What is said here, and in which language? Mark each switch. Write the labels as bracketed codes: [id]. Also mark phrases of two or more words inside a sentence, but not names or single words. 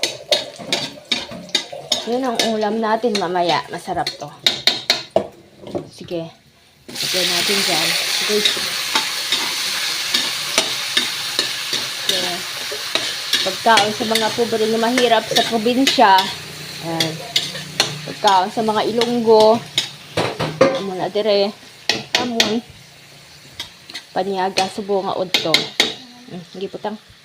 [tl] Yun ang ulam natin mamaya. Masarap to. Sige. Sige natin dyan. Sige. [hil] Pagkaon sa mga pobre na mahirap sa probinsya. Ayan. Pagkaon sa mga Ilonggo. Amon na dire. Amon. Paniaga subo nga udto. [tl] Hindi putang.